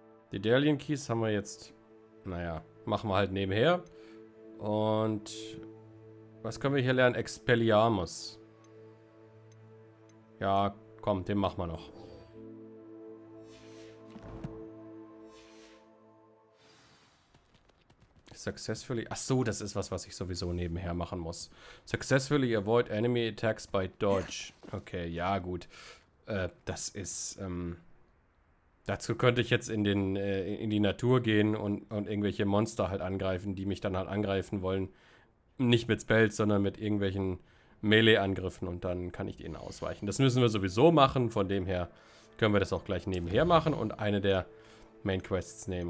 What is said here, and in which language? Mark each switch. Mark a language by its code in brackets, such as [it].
[de] Die Daedalian Keys haben wir jetzt... Naja, machen wir halt nebenher. Und... Was können wir hier lernen? Expelliarmus. Ja, komm, den machen wir noch. Successfully... Ach so, das ist was ich sowieso nebenher machen muss. [en] Successfully avoid enemy attacks by dodge. [de] Okay, ja, gut. Das ist... Dazu könnte ich jetzt in die Natur gehen und irgendwelche Monster halt angreifen, die mich dann halt angreifen wollen. Nicht mit Spells, sondern mit irgendwelchen Melee-Angriffen und dann kann ich denen ausweichen. Das müssen wir sowieso machen, von dem her können wir das auch gleich nebenher machen und eine der Main Quests nehmen.